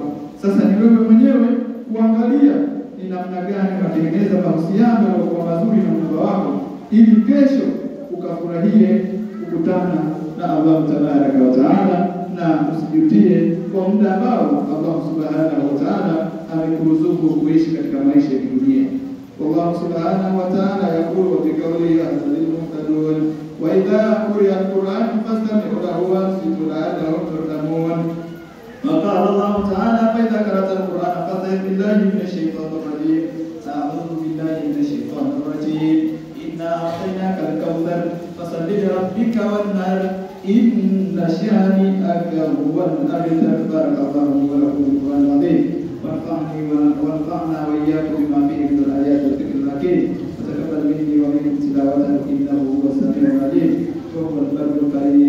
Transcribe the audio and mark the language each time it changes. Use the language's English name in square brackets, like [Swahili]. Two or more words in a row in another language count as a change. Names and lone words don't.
[Swahili] Sasa ni wewe mwenyewe kuangalia ni namna gani unatengeneza mahusiano yaliyokuwa mazuri na Mungu wako, ili kesho ukafurahie kukutana na Allah [Arabic] تبارك وتعالى, [Swahili] na usijutie kwa muda ambao Allah [Arabic] سبحانه وتعالى [Swahili] amekuruzuku kuishi katika maisha ya dunia. [Arabic] الله سبحانه وتعالى يقول في قوله العزيز المهتدون وإذا قرئ القرآن فاستمعوا له وأنصتوا لعلكم ترحمون. Maka الله تعالى فإذا قرأت القرآن فاستعذ بالله من الشيطان الرجيم. أعوذ بالله من الشيطان الرجيم إنا أعطيناك الكوثر فصل لربك وانحر إن شانئك هو الأبتر. بارك الله ولكم بالقرآن العظيم. وانفعنا وإياكم بما فيه من الآيات والذكر الحكيم، وتقبل مني ومنكم تلاوته إنه هو السميع العليم وهو البر الكريم.